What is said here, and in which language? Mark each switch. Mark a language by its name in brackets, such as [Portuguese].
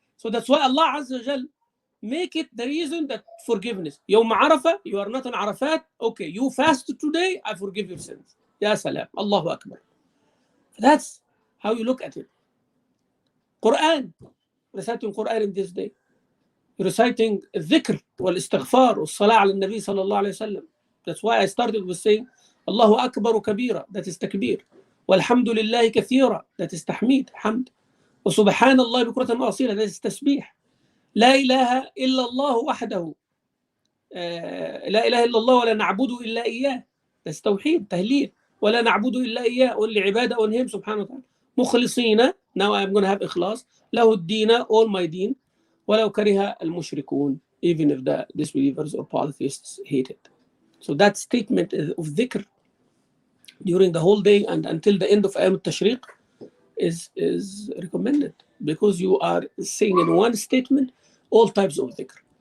[English] So that's why Allah Azza wa Jal make it the reason that forgiveness. Yawm Arafah, you are not on Arafat. Okay, you fast today, I forgive your sins. Ya salam, Allahu Akbar. That's how you look at it. Quran, reciting Quran in this day. Reciting [Arabic] الذكر والاستغفار والصلاة على النبي صلى الله عليه وسلم. [English] That's why I started with saying [Arabic] الله أكبر كبيرا, [English] that is تكبير. [Arabic] والحمد لله كثيرا, [English] that is [Arabic] تحميد, حمد. وسبحان الله بكرة وأصيلا, that is تسبيح. لا إله إلا الله وحده لا إله إلا الله ولا نعبد إلا إياه. [English] That's [Arabic] توحيد تهليل. ولا نعبد إلا إياه. [English] Only عبادة on him [Arabic] سبحانه وتعالى. مخلصين. [English] Now I'm going to have إخلاص. [Arabic] له الدين, [English] all my deen. [Arabic] ولو كره المشركون. [English] Even if the disbelievers or polytheists hate it. So that statement of dhikr during the whole day and until the end of Ayam al-Tashriq is recommended, because you are saying in one statement all types of dhikr.